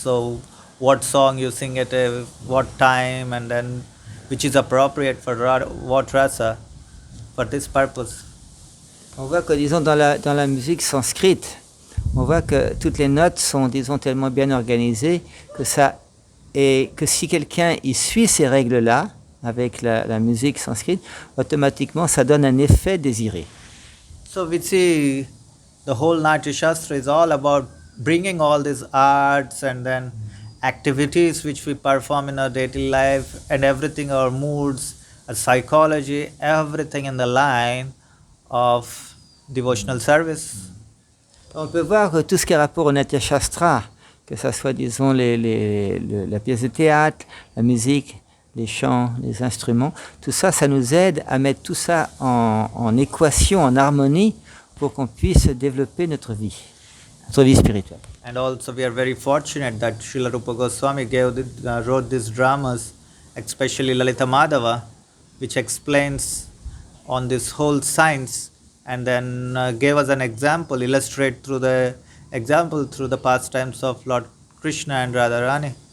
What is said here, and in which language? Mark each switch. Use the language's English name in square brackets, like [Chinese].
[English] So what song you sing at what time, and then which is appropriate for what rasa for this purpose. [French] On voit que, disons, dans la musique sanskrite, on voit que toutes les notes sont, disons, tellement bien organisées que si quelqu'un y suit ces règles-là, avec la musique sanskrite, automatiquement ça donne un effet désiré. [English] So we see the whole Natya sastra is all about bringing all these arts and then activities which we perform in our daily life, and everything, our moods, our psychology, everything in the line of devotional service. [French] On peut voir que tout ce qui est rapport au Natya sastra, que ce soit, disons, la pièce de théâtre, la musique, les chants, les instruments, tout ça, ça nous aide à mettre tout ça en équation, en harmonie, pour qu'on puisse développer notre vie spirituelle. [English] And also we are very fortunate that Srila Rupa Goswami wrote these dramas, especially Lalita Madhava, which explains on this whole science, and then gave us an example, illustrate through the pastimes of Lord Krishna and Radharani.